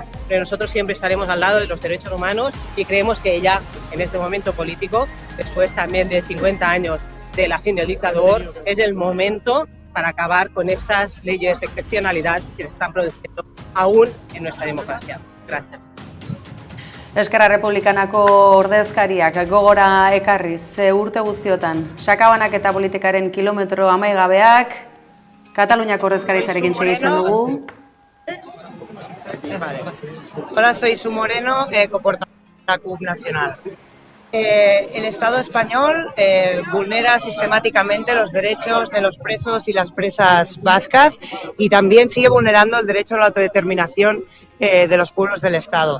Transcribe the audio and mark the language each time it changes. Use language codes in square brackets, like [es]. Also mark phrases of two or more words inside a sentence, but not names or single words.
[es] Pero nosotros siempre estaremos al lado de los derechos humanos y creemos que ya en este momento político, después también de 50 años de la fin del dictador, es el momento para acabar con estas leyes de excepcionalidad que se están produciendo aún en nuestra democracia. Gracias. [eu] Eskerra Republikanako ordezkariak gogora ekarriz urte guztiotan sakabanak eta politikaren kilometro amaigabeak Kataluniako ordezkaritzarekin segitzen dugu. [es] Hola, soy Su Moreno, coportadora de la CUP Nacional. El Estado español vulnera sistemáticamente los derechos de los presos y las presas vascas y también sigue vulnerando el derecho a la autodeterminación de los pueblos del Estado.